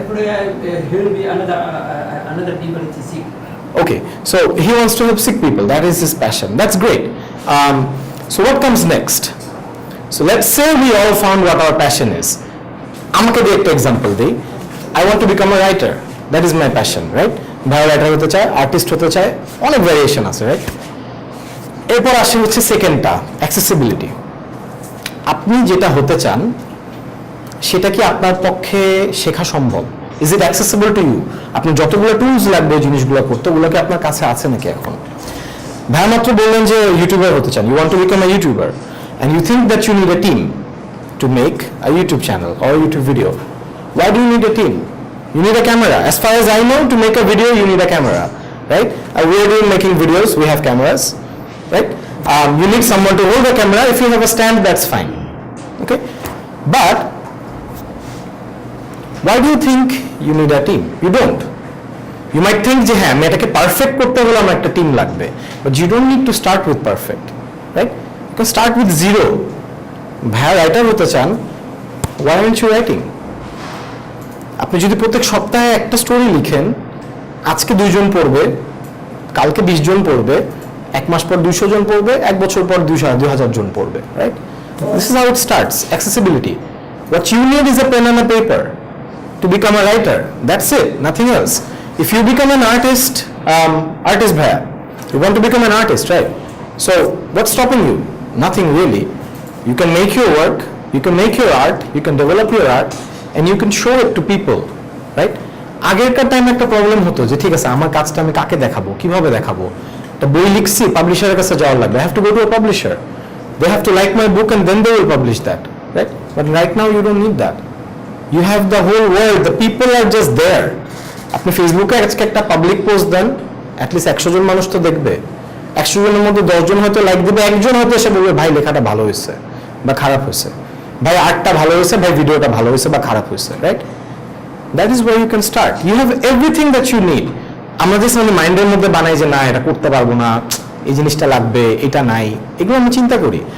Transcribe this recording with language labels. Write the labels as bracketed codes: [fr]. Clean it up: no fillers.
[en] Every day he will be another people it is sick. Okay. So he wants to help sick people. That is his passion. That's great. So what comes next? So let's say we all found what our passion is. [bn] আমাকে দিয়ে একটা example দিই। [en] I want to become a writer. That is my passion, right? [bn] ভালো writer হতে চায়, artist হতে চায়, অনেক ভ্যারিয়েশন আছে, রাইট? এরপর আসে হচ্ছে সেকেন্ডটা, অ্যাক্সেসিবিলিটি। আপনি যেটা হতে চান সেটা কি আপনার পক্ষে শেখা সম্ভব? [en] Is it accessible to you? [bn] আপনি যতগুলো টুলস লাগবে জিনিসগুলো করতে, ওগুলো কি আপনার কাছে আছে নাকি এখন? ভাইয়া মাত্র বললেন যে ইউটিউবার হতে চান, [en] You want to become a YouTuber, and you think that you need a team to make a YouTube channel or a YouTube video. Why do you need a team? You need a camera. As far as I know, to make a video, you need a camera, right? We are doing making videos, we have cameras, right? You need someone to hold the camera. If you have a stand, that's fine, okay? But why do you think you need a team? You don't. You might think [bn] যে হ্যাঁ আমি এটাকে perfect করতে হলে আমার একটা team লাগবে, [en] but you don't need to start with perfect, right? You can start with zero. [bn] ভাইয়া রাইটার হতে চান, [en] why aren't you writing? [bn] আপনি যদি প্রত্যেক সপ্তাহে একটা স্টোরি লিখেন, আজকে 2 জন পড়বে, কালকে 20 জন পড়বে, 1 মাস পর 200 জন পড়বে, 1 বছর পর 2000 জন পড়বে, right? [en] This is how it starts. Accessibility. What you need is a pen and a paper to become a writer. That's it, nothing else. If you become an artist, artist bhaiya, you want to become an artist, right? So what's stopping you? Nothing really. You can make your work, you can make your art, you can develop your art, and you can show it to people, right? [bn] আগেরকার টাইমে একটা problem হতো যে ঠিক আছে আমার কাজটা আমি কাকে দেখাবো, কিভাবে দেখাবো, একটা বই লিখছি পাবলিশারের কাছে যাওয়ার লাগবে, [en] I have to go to a publisher, they have to like my book and then they will publish that, [bn] right? [en] But right now you don't need that. You have the whole world, the people are just there. [bn] আপনি ফেসবুকে আজকে একটা public post দেন, at least 100 জন মানুষ তো দেখবে, 100 জনের মধ্যে 10 জন হয়তো লাইক দেবে, একজন হয়তো এসে বলবে ভাই লেখাটা ভালো হয়েছে বা খারাপ হয়েছে, ভাই আর্টটা ভালো হয়েছে, ভাই ভিডিওটা ভালো হয়েছে বা খারাপ হয়েছে, right? [en] That is where you can start, you have everything that you need. [bn] আমরা যে মানে মাইন্ডের মধ্যে বানাই যে না এটা করতে পারবো না, এই জিনিসটা লাগবে, এটা নাই, এগুলো আমি চিন্তা করি।